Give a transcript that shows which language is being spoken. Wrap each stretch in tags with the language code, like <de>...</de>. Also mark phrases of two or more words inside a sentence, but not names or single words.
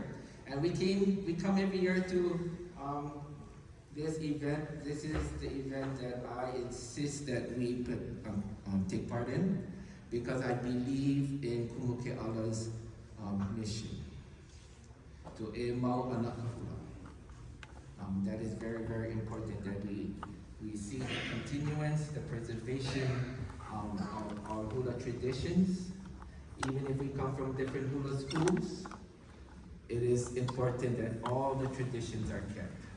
<en>And we come every year to this event. This is the event that I insist that we take part in, because I believe in Kumuke'ala's mission to</en> <haw>e mau anaka hula.</haw> <en>That is very, very important that we see the continuance, the preservation of our hula traditions. Even if we come from different hula schools, it is important that all the traditions are kept.</en>